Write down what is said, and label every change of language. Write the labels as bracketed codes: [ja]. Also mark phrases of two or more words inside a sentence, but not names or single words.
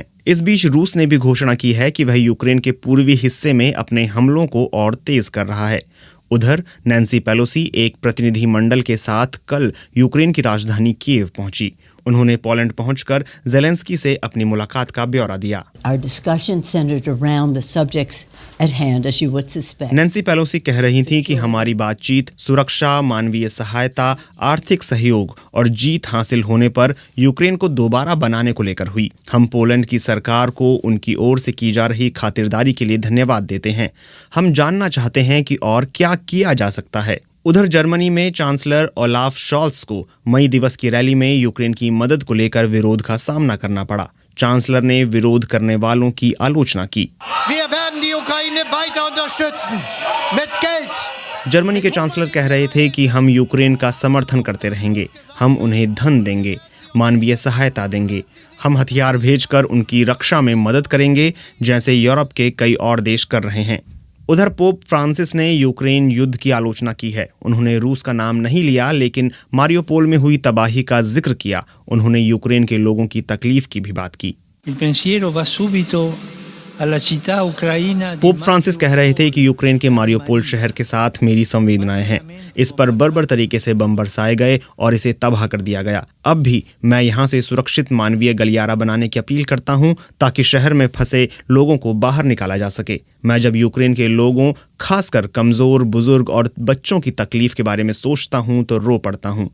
[hi] इस बीच रूस ने भी घोषणा की है कि वह यूक्रेन के पूर्वी हिस्से में अपने हमलों को और तेज कर रहा है। उधर नैन्सी पेलोसी एक प्रतिनिधि मंडल के साथ कल यूक्रेन की राजधानी कीव पहुंची। उन्होंने पोलैंड पहुंचकर ज़ेलेंस्की से अपनी मुलाकात का ब्यौरा दिया। [en] Our discussion centered around the subjects at hand, as you would suspect. [hi] नैन्सी पेलोसी कह रही थी कि हमारी बातचीत सुरक्षा, मानवीय सहायता, आर्थिक सहयोग और जीत हासिल होने पर यूक्रेन को दोबारा बनाने को लेकर हुई। हम पोलैंड की सरकार को उनकी ओर से की जा रही खातिरदारी के लिए धन्यवाद देते हैं। हम जानना चाहते हैं कि और क्या किया जा सकता है। उधर जर्मनी में चांसलर ओलाफ शॉल्ट्स को मई दिवस की रैली में यूक्रेन की मदद को लेकर विरोध का सामना करना पड़ा। चांसलर ने विरोध करने वालों की आलोचना की। [de] Wir werden die Ukraine weiter unterstützen mit Geld. [hi] जर्मनी के चांसलर कह रहे थे कि हम यूक्रेन का समर्थन करते रहेंगे, हम उन्हें धन देंगे, मानवीय सहायता देंगे, हम हथियार भेजकर उनकी रक्षा में मदद करेंगे, जैसे यूरोप के कई और देश कर रहे हैं। उधर पोप फ्रांसिस ने यूक्रेन युद्ध की आलोचना की है। उन्होंने रूस का नाम नहीं लिया, लेकिन मारियोपोल में हुई तबाही का जिक्र किया। उन्होंने यूक्रेन के लोगों की तकलीफ की भी बात की। [it] Il pensiero va subito alla città ucraina di [hi] पोप फ्रांसिस कह रहे थे कि यूक्रेन के मारियोपोल शहर के साथ मेरी संवेदनाएं हैं। इस पर बर्बर तरीके से बम बरसाए गए और इसे तबाह कर दिया गया। अब भी मैं यहाँ से सुरक्षित मानवीय गलियारा बनाने की अपील करता हूँ, ताकि शहर में फंसे लोगों को बाहर निकाला जा सके। मैं जब यूक्रेन के लोगों, खासकर कमजोर, बुजुर्ग और बच्चों की तकलीफ के बारे में सोचता हूँ तो रो पड़ता हूँ।